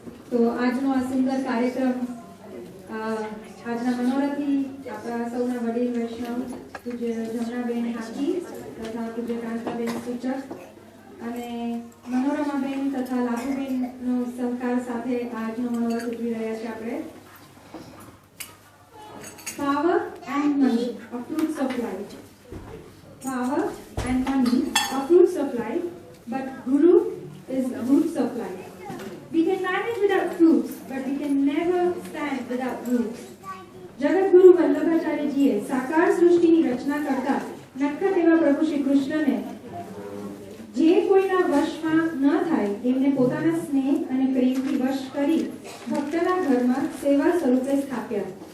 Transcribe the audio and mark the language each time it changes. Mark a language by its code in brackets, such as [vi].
[gu] તો આજનો આ સુંદર કાર્યક્રમ આજના મનોરથી આપણા સૌના વડીલ વૈષ્ણવ પૂજ્ય જમનાબેન હાકી તથા પૂજ્ય કાંતાબેન સૂચક અને મનોરમાબેન તથા લાભુબેનનો સહકાર સાથે આજનો મનોરથ ઉજવી રહ્યા છે આપણે. [en] Power and money are fruits of life. Power and money are fruits of life, but Guru is the roots of life. We can manage without fruits, but we can never stand without roots. [gu] જગતગુરુ વલ્લભાચાર્યજીએ સાકાર સૃષ્ટિની રચના કરતા નટખટ એવા પ્રભુ શ્રી કૃષ્ણને જે કોઈના વશમાં ન થાય એમને પોતાના સ્નેહ અને પ્રેમથી વશ કરી ભક્તના ઘરમાં સેવા સ્વરૂપે સ્થાપ્યા.